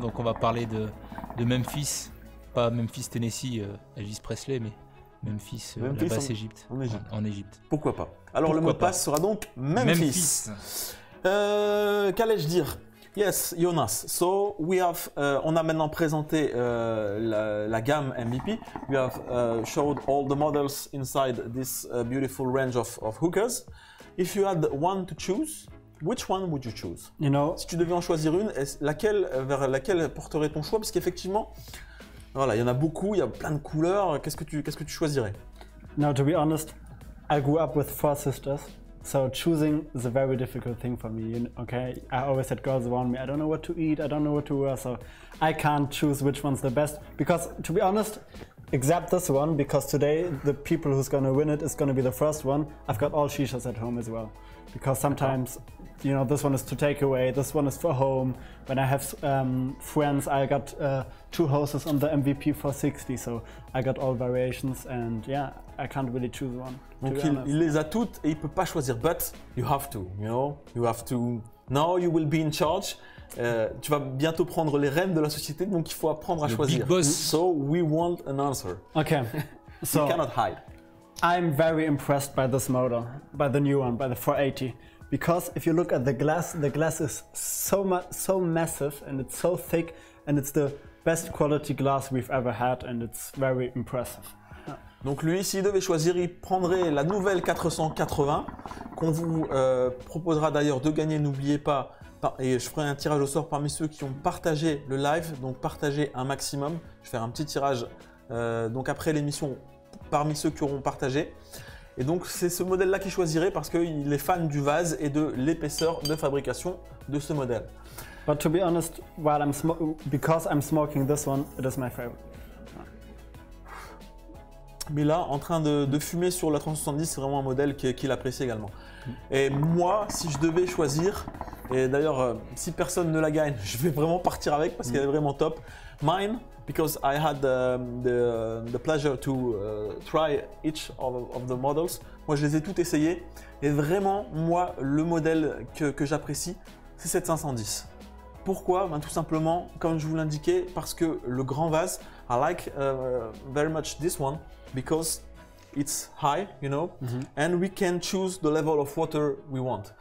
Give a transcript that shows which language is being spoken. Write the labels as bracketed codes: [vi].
[fr] Donc on va parler de Memphis. Pas Memphis, Tennessee, Elvis Presley, mais Memphis, la basse Égypte. En Égypte. Pourquoi pas. Alors le mot de passe sera donc Memphis. Qu'allais-je dire? Yes, Jonas. [en] So we have, [fr] on a maintenant présenté la gamme MVP. [en] We have showed all the models inside this beautiful range of hookers. If you had one to choose, which one would you choose? You know, [fr] si tu devais en choisir une, vers laquelle porterait ton choix? Parce qu'effectivement, voilà, il y en a beaucoup, il y a plein de couleurs. Qu'est-ce que tu choisirais? [en] Now, to be honest, I grew up with 4 sisters. So choosing is a very difficult thing for me, okay? I always had girls around me, I don't know what to eat, I don't know what to wear, so I can't choose which one's the best. Because, to be honest, except this one, because today the people who's gonna win it is gonna be the first one. I've got all shishas at home as well. Because sometimes, you know, this one is to take away, this one is for home. When I have friends, I got 2 hoses on the MVP 460, so I got all variations, and yeah, I can't really choose one. [fr] Donc il les a toutes et il peut pas choisir. [en] But you have to, you know, you have to. Now you will be in charge. [fr] Tu vas bientôt prendre les rênes de la société, donc il faut apprendre à choisir. [en] Big boss. So we want an answer. Okay. So you cannot hide. I'm very impressed by this motor, by the new one, by the 480. Because if you look at the glass is so massive and it's so thick, and it's the best quality glass we've ever had, and it's very impressive. [fr] Donc lui, s'il devait choisir, il prendrait la nouvelle 480 qu'on vous proposera d'ailleurs de gagner. N'oubliez pas, et je ferai un tirage au sort parmi ceux qui ont partagé le live, donc partagez un maximum. Je vais faire un petit tirage donc après l'émission parmi ceux qui auront partagé. Et donc c'est ce modèle-là qu'il choisirait parce qu'il est fan du vase et de l'épaisseur de fabrication de ce modèle. [en] But to be honest, because I'm smoking this one, it is my favorite. [fr] Mais là, en train de fumer sur la 370, c'est vraiment un modèle qu'il apprécie également. Et moi, si je devais choisir, et d'ailleurs, si personne ne la gagne, je vais vraiment partir avec parce qu'elle est vraiment top. [en] Mine, because I had the pleasure to try each of the models. [fr] Moi, je les ai toutes essayées. Et vraiment, moi, le modèle que j'apprécie, c'est cette 510. Pourquoi? Ben, tout simplement, comme je vous l'indiquais, parce que le grand vase, [en] I like very much this one because it's high, you know, and we can choose the level of water we want.